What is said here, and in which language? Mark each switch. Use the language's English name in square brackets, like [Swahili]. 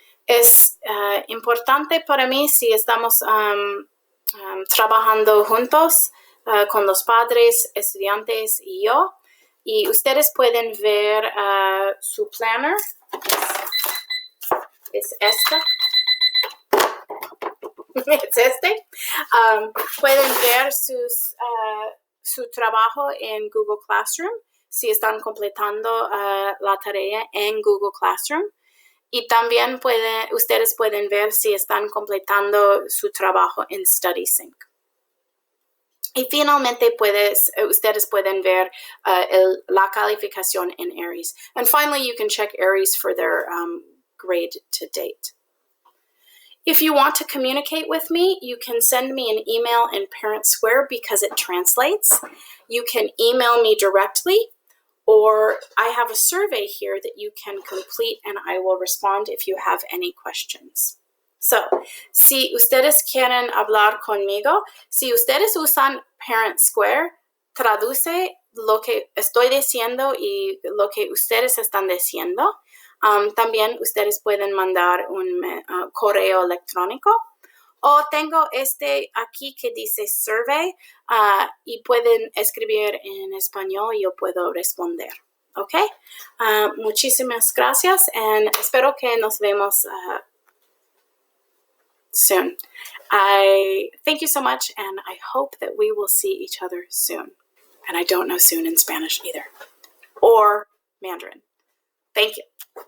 [Spanish] Es importante para mí si estamos trabajando juntos con los padres, estudiantes y yo, y ustedes pueden ver su planner. Es esta. Es este. Pueden ver su trabajo en Google Classroom si están completando la tarea en Google Classroom. Y también ustedes pueden ver si están completando su trabajo en StudySync. Y finalmente ustedes pueden ver la calificación en Aries. [English] And finally, you can check Aries for their grade to date. If you want to communicate with me, you can send me an email in Parent Square because it translates. You can email me directly, or I have a survey here that you can complete and I will respond if you have any questions. [Spanish] So, si ustedes quieren hablar conmigo, si ustedes usan Parent Square, traduce lo que estoy diciendo y lo que ustedes están diciendo. También ustedes pueden mandar un correo electrónico. O tengo aquí que dice survey y pueden escribir en español y yo puedo responder. ¿Ok? Muchísimas gracias y espero que nos vemos soon. [English] I thank you so much and I hope that we will see each other soon. And I don't know soon in Spanish either. Or Mandarin. Thank you.